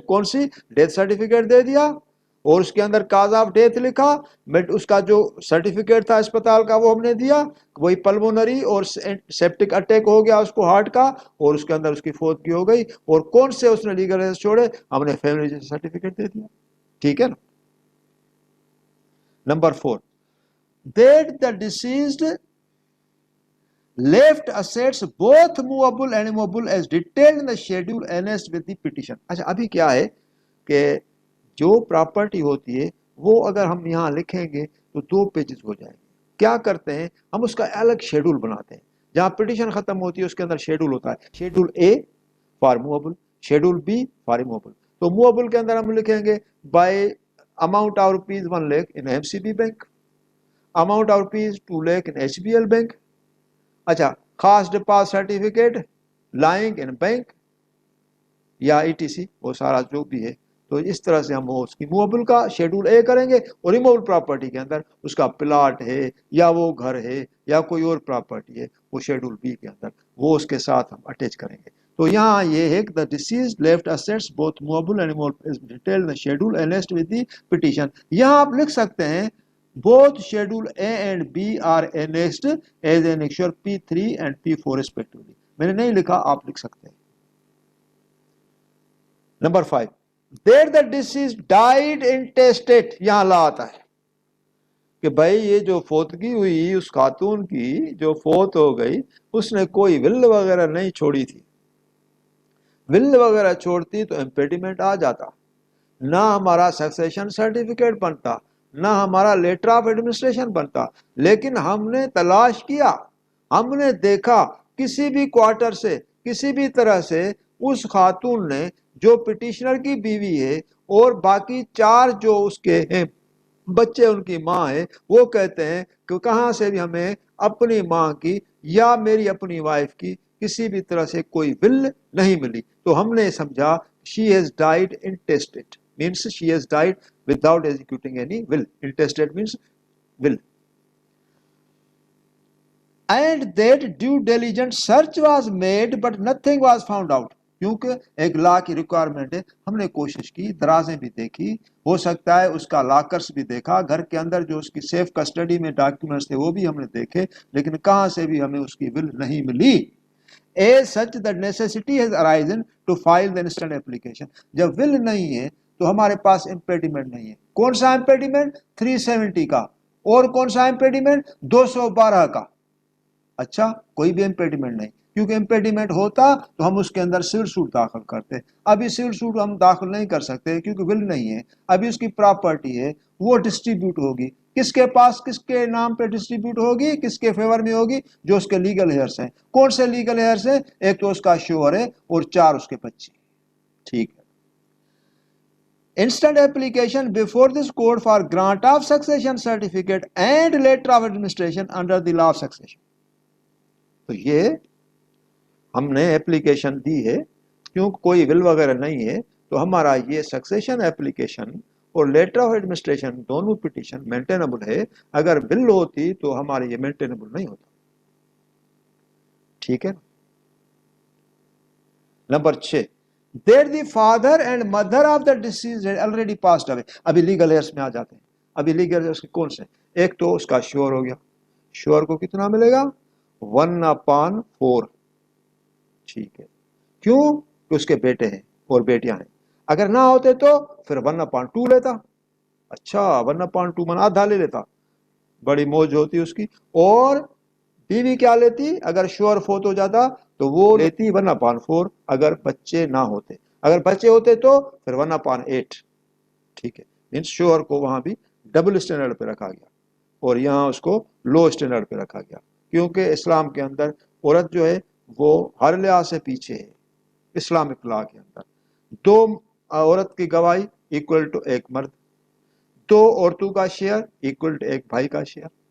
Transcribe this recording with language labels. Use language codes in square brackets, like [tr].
[ur] کون سی؟ Death certificate دے دیا اور اس کے اندر کاز آف ڈیتھ لکھا. اس کا جو سرٹیفکیٹ تھا اسپتال کا وہ ہم نے دیا, وہی پلمونری اور سیپٹک اٹیک ہو گیا اس کو ہارٹ کا, اور اس کے اندر اس کی فوتگی ہو گئی. اور کون سے اس نے لیگل ایسٹ چھوڑے, ہم نے فیملی سرٹیفکیٹ دے دیا. ٹھیک ہے نا. [en] Number 4, that the deceased left assets both movable and immovable as detailed in the schedule annexed with the petition. [ur] اچھا ابھی کیا ہے کہ جو پراپرٹی ہوتی ہے وہ اگر ہم یہاں لکھیں گے تو 2 پیجز ہو جائیں گے. کیا کرتے ہیں ہم, اس کا الگ شیڈول بناتے ہیں. جہاں پٹیشن ختم ہوتی ہے اس کے اندر شیڈول ہوتا ہے. Schedule a for movable, schedule be for movable. تو موویبل کے اندر ہم لکھیں گے by amount of rupees 1 lakh in MCB bank, amount of rupees 2 lakh in HBL bank. اچھا, خاص deposit certificate lying in bank یا ETC, وہ سارا جو بھی ہے. تو اس طرح سے ہم اس کی موویبل کا شیڈول اے کریں گے, اور ریموویبل پراپرٹی کے اندر اس کا پلاٹ ہے یا وہ گھر ہے یا کوئی اور پراپرٹی ہے وہ شیڈول بی کے اندر وہ اس کے ساتھ ہم اٹیچ کریں گے. تو یہاں یہ ہے کہ [en] the deceased left assets both movable and immovable as detailed in the schedule annexed with the petition. [ur] یہاں آپ لکھ سکتے ہیں [en] both schedule A and B are annexed as annexure P3 and P4 respectively. [ur] میں نے نہیں لکھا, آپ لکھ سکتے ہیں. [en] Number 5, that the deceased died intestate. [ur] یہاں لا آتا ہے کہ بھائی یہ جو فوتگی ہوئی اس خاتون کی جو فوت ہو گئی, اس نے کوئی ول وغیرہ نہیں چھوڑی تھی. ول وغیرہ چھوڑتی تو امپیڈیمنٹ آ جاتا, نہ ہمارا سکسیشن سرٹیفکیٹ بنتا, نہ ہمارا لیٹر آف ایڈمنسٹریشن بنتا. لیکن ہم نے تلاش کیا, ہم نے دیکھا کسی بھی کوارٹر سے کسی بھی طرح سے اس خاتون نے جو پٹیشنر کی بیوی ہے اور باقی 4 جو اس کے ہیں بچے ان کی ماں ہے, وہ کہتے ہیں کہ کہاں سے بھی ہمیں اپنی ماں کی یا میری اپنی وائف کی کسی بھی طرح سے کوئی ول نہیں ملی. تو ہم نے سمجھا [en] she has died intestate, means she has died without executing any will. Intestate means will. And that due diligent search was made but nothing was found out. [ur] کیونکہ ایک لا کی ریکوائرمنٹ ہے, ہم نے کوشش کی, درازیں بھی دیکھی, ہو سکتا ہے اس کا لاکرس بھی دیکھا, گھر کے اندر جو اس کی سیف کسٹڈی میں ڈاکیومنٹس تھے وہ بھی ہم نے دیکھے, لیکن کہاں سے بھی ہمیں اس کی ول نہیں ملی. [en] As such the necessity has arisen to file the instant application. [ur] جب ول نہیں ہے تو ہمارے پاس امپیڈیمنٹ نہیں ہے. کون سا امپیڈیمنٹ؟ 370 کا. اور کون سا امپیڈیمنٹ؟ 212 کا. اچھا, کوئی بھی امپیڈیمنٹ نہیں, کیونکہ امپیڈیمنٹ ہوتا تو ہم اس کے اندر سول سوٹ داخل کرتے. ابھی سول سوٹ ہم داخل نہیں کر سکتے کیونکہ ول نہیں ہے. ابھی اس کی پراپرٹی ہے, وہ ڈسٹریبیوٹ ہوگی. کس کے پاس, کس کے نام پہ ڈسٹریبیوٹ ہوگی, کس کے فیور میں ہوگی؟ جو اس کے لیگل ہیئرس ہیں. کون سے لیگل ہیئرس ہیں؟ ایک تو اس کا شوہر ہے اور 4 اس کے بچے. ٹھیک ہے. [en] Instant application before this court for grant of succession certificate and letter of administration under the law of succession. [ur] تو یہ ہم نے اپلیکیشن دی ہے, کیونکہ کوئی ول وغیرہ نہیں ہے تو ہمارا یہ سکسیشن اپلیکیشن اور لیٹر آف ایڈمنسٹریشن دونوں پٹیشن مینٹینبل ہے. اگر ول ہوتی تو ہمارے یہ مینٹینبل نہیں ہوتا. ٹھیک ہے. [en] Number 6, that the father and mother of the deceased had already passed away. [ur] ابھی لیگل ہیئرس میں آ جاتے ہیں. ابھی لیگل ہیئرس کون سے؟ ایک تو اس کا شوہر ہو گیا, شوہر کو کتنا ملے گا؟ 1/4. ٹھیک ہے. کیوں؟ کہ اس کے بیٹے ہیں اور بیٹیاں ہیں. اگر نہ ہوتے تو پھر 1/2 لیتا. اچھا, 1/2 من آدھا لے لیتا, بڑی موج ہوتی اس کی. اور بیوی کیا لیتی؟ اگر شوہر فوت ہو جاتا تو وہ لیتی 1/4 اگر بچے نہ ہوتے، اگر بچے ہوتے تو پھر 1/8. ٹھیک ہے، مینس شوہر کو وہاں بھی ڈبل اسٹینڈرڈ پہ رکھا گیا اور یہاں اس کو لو اسٹینڈرڈ پہ رکھا گیا، کیونکہ اسلام کے اندر عورت جو ہے وہ ہر لحاظ سے پیچھے ہے. اسلامک لا کے اندر 2 عورت کی گواہی ایکول ٹو 1 مرد، 2 عورتوں کا شیئر ایکول ٹو 1 بھائی کا شیئر.